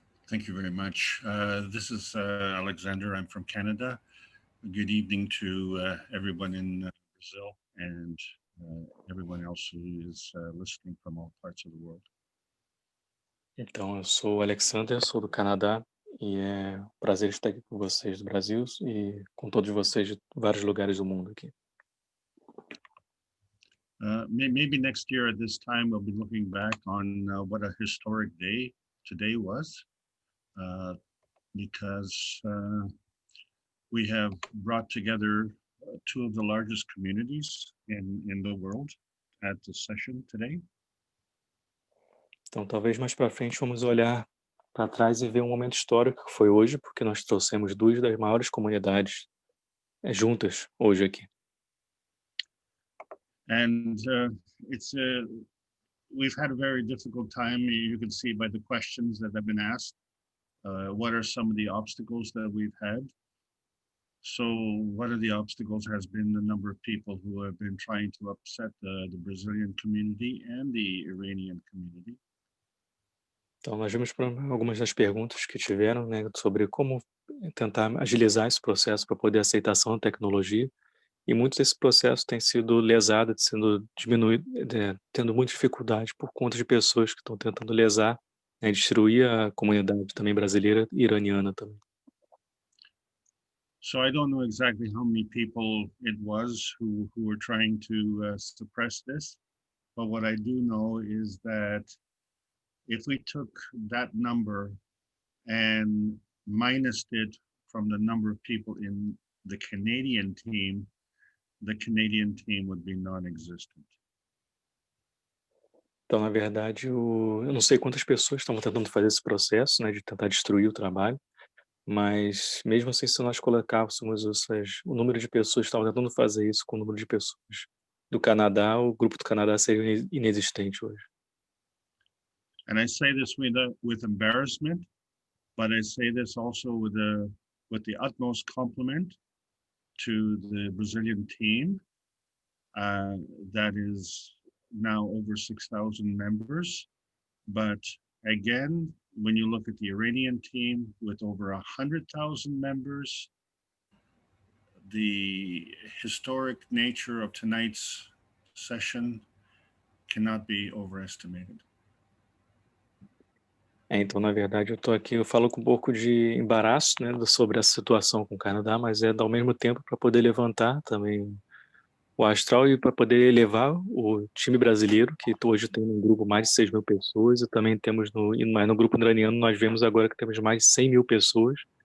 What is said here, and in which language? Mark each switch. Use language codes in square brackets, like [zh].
[en] Thank you very much. This is Alexander. I'm from Canada. Good evening to everyone in Brazil and everyone else who is listening from all parts of the world. [pt] Então, eu sou o Alexander, sou do Canadá, e é um prazer estar aqui com vocês do Brasil e com todos vocês de vários lugares do mundo aqui. [en] Maybe next year at this time we'll be looking back on what a historic day today was, because we have brought together two of the largest communities in the world at the session today. [pt] Então, talvez mais para frente vamos olhar para trás e ver um momento histórico que foi hoje, porque nós trouxemos duas das maiores comunidades juntas hoje aqui. [en] And we've had a very difficult time. You can see by the questions that have been asked. What are some of the obstacles that we've had? So one of the obstacles has been the number of people who have been trying to upset the Brazilian community and the Iranian community. [pt] Então, nós vimos para algumas das perguntas que tiveram, né, sobre como tentar agilizar esse processo para poder aceitação da tecnologia. E muito desse processo tem sido lesado, sendo diminuído, tendo muita dificuldade por conta de pessoas que estão tentando lesar, né, destruir a comunidade também brasileira e iraniana também. [en] So I don't know exactly how many people it was who were trying to suppress this, but what I do know is that if we took that number and minused it from the number of people in the Canadian team would be non-existent. [pt] Então, na verdade, eu não sei quantas pessoas estavam tentando fazer esse processo, né, de tentar destruir o trabalho, mas mesmo assim, se nós colocássemos o número de pessoas que estavam tentando fazer isso com o número de pessoas do Canadá, o grupo do Canadá seria inexistente hoje. [en] And I say this with embarrassment, but I say this also with the utmost compliment to the Brazilian team that is now over 6,000 members. But again, when you look at the Iranian team with over 100,000 members, the historic nature of tonight's session cannot be overestimated. [pt] Então, na verdade, eu falo com um pouco de embaraço, né, sobre essa situação com o Canadá, mas ao mesmo tempo para poder levantar também o astral e para poder elevar o time brasileiro, que hoje tem um grupo mais de 6.000 pessoas, e também temos no grupo iraniano, nós vemos agora que temos mais de 100.000 pessoas.